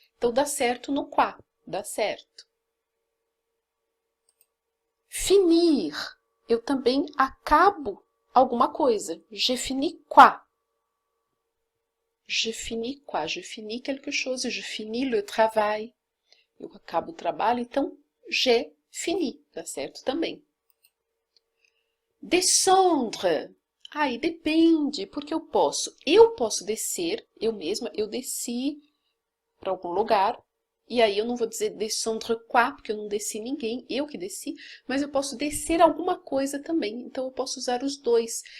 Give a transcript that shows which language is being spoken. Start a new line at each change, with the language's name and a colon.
Portuguese: Então, dá certo no quoi, dá certo. Finir, eu também acabo alguma coisa.
French: Je finis quoi? Je finis quoi? Je finis quelque chose, je finis le travail.
Portuguese: Eu acabo o trabalho, então,
French: j'ai fini,
Portuguese: dá certo também. Descendre. Aí depende, porque eu posso descer, eu mesma, eu desci para algum lugar, e aí eu não vou dizer descendre quoi, porque eu não desci ninguém, eu que desci, mas eu posso descer alguma coisa também, então eu posso usar os dois.